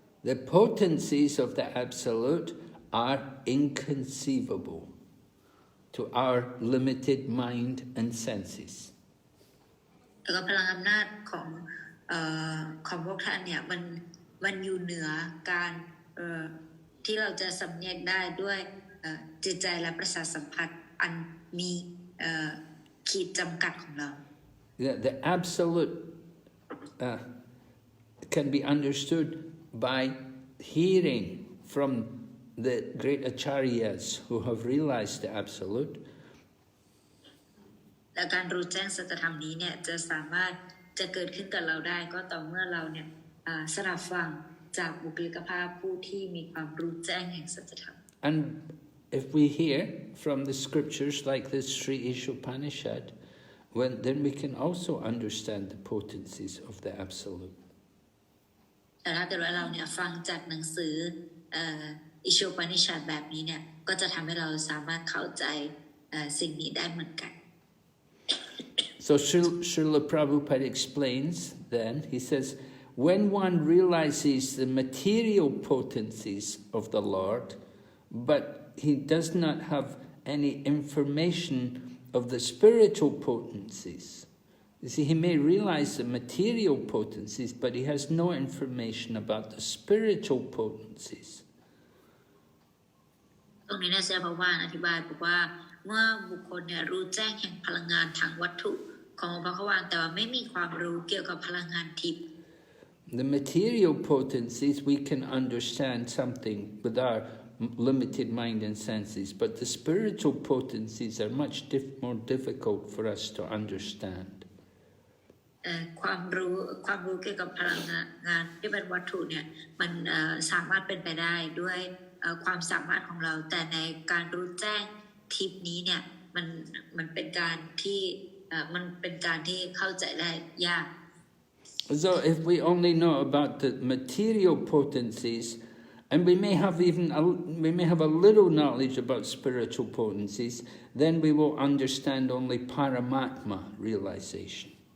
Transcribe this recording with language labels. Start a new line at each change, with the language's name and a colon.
English: The potencies of the Absolute are inconceivable to our limited mind and senses.
Thai: แล้วก็พลังอำนาจของพวกท่านเนี่ยมันอยู่เหนือการที่เราจะสำเนียกได้ด้วยจิตใจและประสาทสัมผัสอันมีขีดจำกัดของเรา
English: The Absolute can be understood by hearing from the great acharyas who have realized the absolute.
Thai: และการรู้แจ้งสัจธรรมนี้เนี่ยจะสามารถจะเกิดขึ้นกับเราได้ก็ต่อเมื่อเราเนี่ยสดับฟังจากบุคลิกภาพผู้ที่มีความรู้แจ้งแห่งสัจธรรม
English: And if we hear from the scriptures like this Sri Isopanisad, then we can also understand the potencies of the absolute.
Thai: แต่ถ้าเกิดว่าเราเนี่ยฟังจากหนังสืออิโชปนิชาดแบบนี้เนี่ยก็จะทำให้เราสามารถเข้าใจสิ่งนี้ได้เหมือนกัน
English: So Srila Prabhupada explains then, he says, when one realizes the material potencies of the Lord, but he does not have any information of the spiritual potencies. You see, he may realize the material potencies, but he has no information about the spiritual potencies.
Thai: ตรงนี้นะเซลพานอธิบายบอกว่าเมื่อบุคคลเนี่ยรู้แจ้งแห่งพลังงานทางวัตถุของพระควานแต่ว่าไม่มีความรู้เกี่ยวกับพลังงานทิพย์
English: The material potencies, we can understand something with our limited mind and senses, but the spiritual potencies are much more difficult for us to understand.
Thai: ความรู้เกี่ยวกับพลังงานที่เป็นวัตถุเนี่ยมันสามารถเป็นไปได้ด้วยความสามารถของเราแต่ในการรู้แจ้งทิพย์นี้เนี่ยมันเป็นการที่เข้าใจได้ยาก
English: So if we only know about the material potencies, and we may have a little knowledge about spiritual potencies, then we will understand only Paramatma realization.